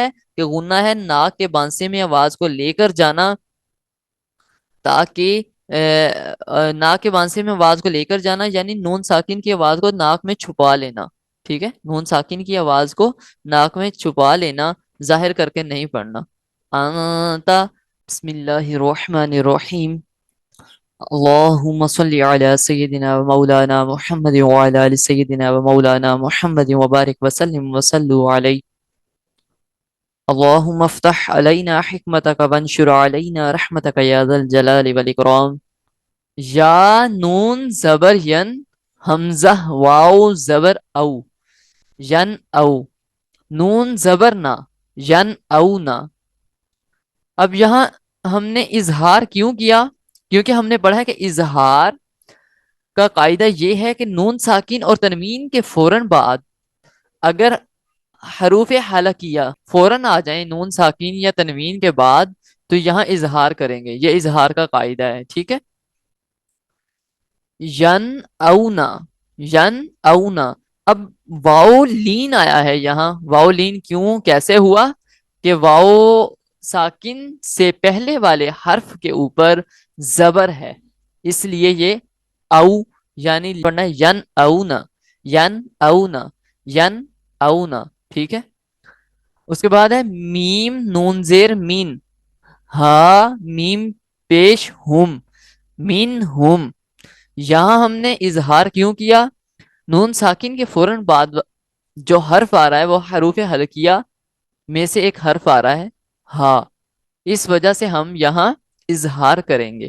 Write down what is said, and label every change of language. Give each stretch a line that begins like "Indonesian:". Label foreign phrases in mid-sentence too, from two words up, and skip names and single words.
Urdu: کہ غنہ ہے ناک کے بانسے میں آواز کو لے کر جانا، تاکہ ناک کے بانسے میں آواز کو لے کر جانا، یعنی نون ساکن کی آواز کو ناک میں چھپا لینا. ٹھیک ہے، نون ساکن کی آواز کو ناک میں چھپا لینا، ظاہر کر کے نہیں پڑھنا.
Arabic: آتا. بسم اللہ الرحمن الرحیم. اللهم صل على سيدنا ومولانا محمد وعلى آل سيدنا ومولانا محمد وبارك وسلم وصلوا عليه. اللهم افتح علينا حكمتك وانشر علينا رحمتك يا ذا الجلال والإكرام.
Urdu: یا نون زبر ین، حمزہ واو زبر او، ین او. نون زبر نہ، ین او نہ. اب یہاں ہم نے اظہار کیوں کیا؟ کیونکہ ہم نے پڑھا ہے کہ اظہار کا قاعدہ یہ ہے کہ نون ساکن اور تنوین کے فوراً بعد اگر حروف حلقیہ فوراً آ جائیں نون ساکن یا تنوین کے بعد، تو یہاں اظہار کریں گے. یہ اظہار کا قاعدہ ہے. ٹھیک ہے.
Arabic: ین اونا، ین اونا.
Urdu: اب واؤ لین آیا ہے یہاں. واؤ لین کیوں، کیسے ہوا؟ کہ واؤ ساکن سے پہلے والے حرف کے اوپر زبر ہے، اس لیے یہ او، یعنی پڑھنا ہے
Arabic: ین اونا، ین اونا، ین اونا.
Urdu: ٹھیک ہے. اس کے بعد ہے میم نون زیر مین، ہا میم پیش ہم، مین ہم. یہاں ہم نے اظہار کیوں کیا؟ نون ساکن کے فوراً بعد جو حرف آ رہا ہے وہ حروف حلقیہ میں سے ایک حرف آ رہا ہے ہا، اس وجہ سے ہم یہاں اظہار کریں گے.